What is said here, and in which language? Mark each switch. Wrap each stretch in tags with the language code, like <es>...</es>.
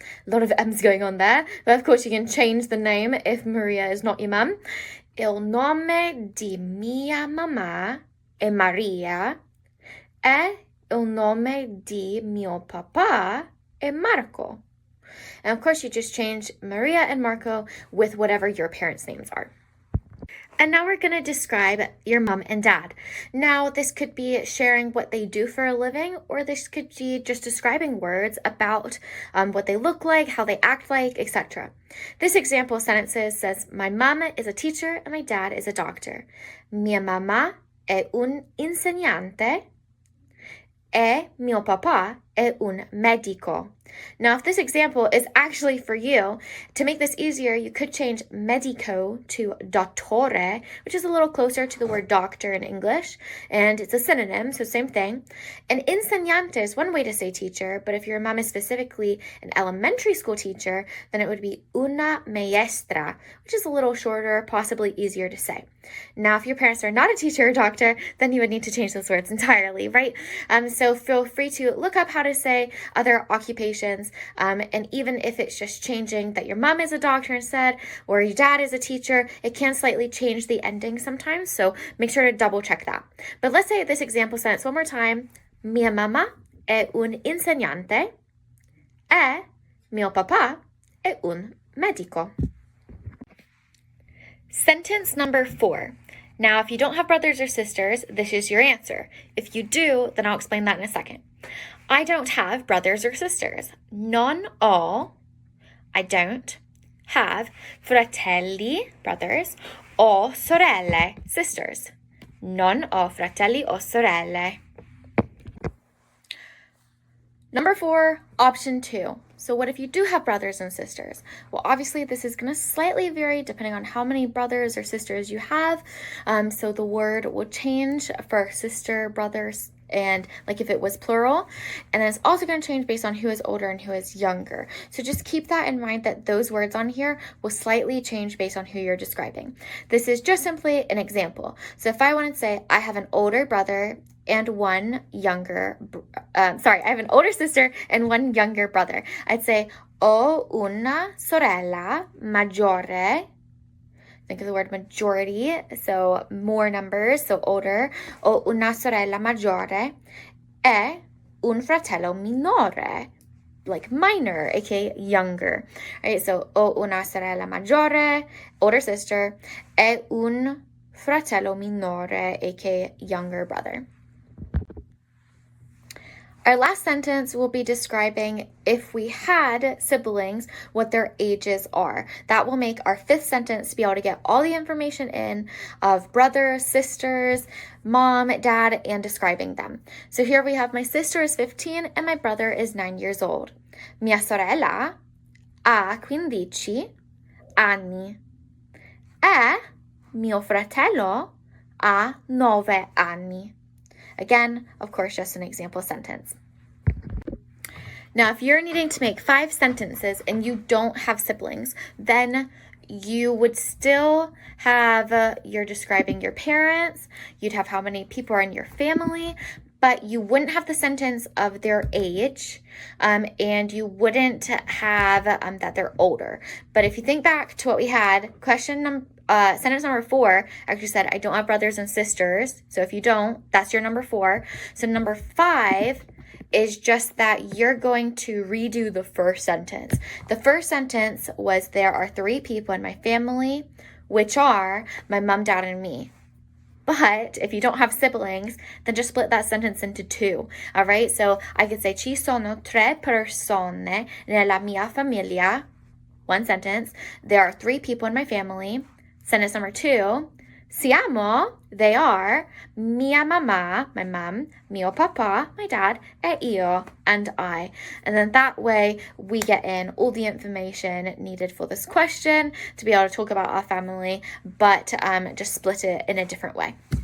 <en>A lot of M's going on there, but of course you can change the name if Maria is not your mum.</en> <it>Il nome di mia mamma è Maria, e il nome di mio papà è Marco.</it> <en>And of course, you just change Maria and Marco with whatever your parents' names are. And now we're going to describe your mom and dad. Now, this could be sharing what they do for a living, or this could be just describing words about what they look like, how they act like, etc. This example sentence says, my mom is a teacher and my dad is a doctor.</en> <it>Mia mamma è un insegnante e mio papà è un medico.</it> <en>Now, if this example is actually for you, to make this easier, you could change medico to dottore, which is a little closer to the word doctor in English, and it's a synonym, so same thing. And insegnante is one way to say teacher, but if your mom is specifically an elementary school teacher, then it would be una maestra, which is a little shorter, possibly easier to say. Now, if your parents are not a teacher or doctor, then you would need to change those words entirely, right? So feel free to look up how to say other occupations, and even if it's just changing that your mom is a doctor instead, or your dad is a teacher, it can slightly change the ending sometimes, so make sure to double check that. But let's say this example sentence one more time.</en> <it>Mia mamma è un insegnante e mio papà è un medico.</it> <en>Sentence number 4. Now, if you don't have brothers or sisters, this is your answer. If you do, then I'll explain that in a second. I don't have brothers or sisters.</en> <it>Non ho,</it> <en>I don't have</en> <it>fratelli,</it> <en>brothers,</en> <it>o sorelle,</it> <en>sisters.</en> <it>Non ho fratelli o sorelle.</it> <en>Number 4, option 2. So what if you do have brothers and sisters? Well, obviously this is going to slightly vary depending on how many brothers or sisters you have. So the word will change for sister, brothers, and like if it was plural. And then it's also going to change based on who is older and who is younger. So just keep that in mind that those words on here will slightly change based on who you're describing. This is just simply an example. So if I want to say I have an older brother and one younger, I have an older sister and one younger brother. I'd say,</en> <it>ho una sorella maggiore.</it> <en>Think of the word majority, so more numbers, so older.</en> <it>Ho una sorella maggiore e un fratello minore,</it> <en>like minor, aka younger. All right, so</en> <it>ho una sorella maggiore,</it> <en>older sister,</en> <it>e un fratello minore,</it> <en>aka younger brother. Our last sentence will be describing if we had siblings, what their ages are. That will make our fifth sentence to be able to get all the information in of brothers, sisters, mom, dad, and describing them. So here we have my sister is 15 and my brother is 9 years old.</en> <it>Mia sorella ha 15 anni e mio fratello ha 9 anni.</it> <en>Again, of course, just an example sentence. Now, if you're needing to make 5 sentences and you don't have siblings, then you would still have, you're describing your parents, you'd have how many people are in your family, but you wouldn't have the sentence of their age, and you wouldn't have that they're older. But if you think back to what we had, sentence number 4 actually said, I don't have brothers and sisters. So if you don't, that's your number 4. So number 5 is just that you're going to redo the first sentence. The first sentence was, there are 3 people in my family, which are my mom, dad, and me. But if you don't have siblings, then just split that sentence into 2. All right, so I could say,</en> <it>ci sono 3 persone nella mia famiglia.</it> <en>One sentence. There are 3 people in my family. Sentence number 2,</en> <it>siamo,</it> <en>they are,</en> <it>mia mamma,</it> <en>my mom,</en> <it>mio papà,</it> <en>my dad,</en> <it>e io,</it> <en>and I. And then that way we get in all the information needed for this question to be able to talk about our family, but just split it in a different way.</en>